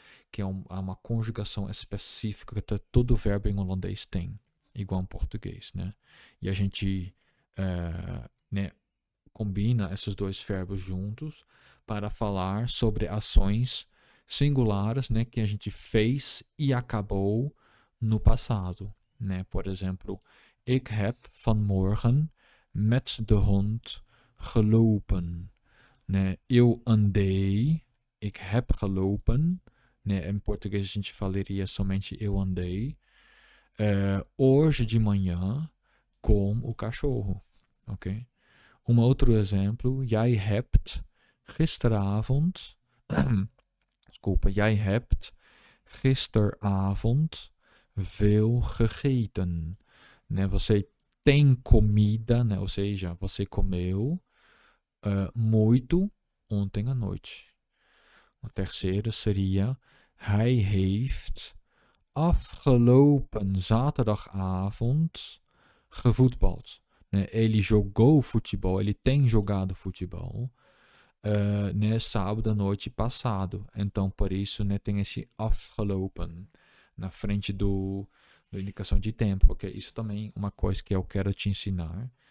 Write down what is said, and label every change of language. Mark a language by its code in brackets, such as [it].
[pt] Que é uma conjugação específica que todo verbo em holandês tem, igual em português, né? E a gente né, combina esses dois verbos juntos para falar sobre ações singulares, né, que a gente fez e acabou no passado, né? Por exemplo, [nl] ik heb vanmorgen met de hond gelopen, né? [pt] Eu andei, [nl] ik heb gelopen, [pt] né? Em português a gente falaria somente eu andei hoje de manhã com o cachorro, ok? Um outro exemplo, [nl] jij hebt gisteravond, [pt] desculpa, [nl] jij hebt gisteravond veel gegeten, né? [pt] Você tem comida, né? Ou seja, você comeu muito ontem à noite. O terceiro seria, [nl] hij heeft afgelopen zaterdagavond gevoetbald. [pt] Né? Ele jogou futebol, ele tem jogado futebol né, sábado à noite passado. Então, por isso, né, tem esse afgelopen na frente da indicação de tempo, porque isso também é uma coisa que eu quero te ensinar.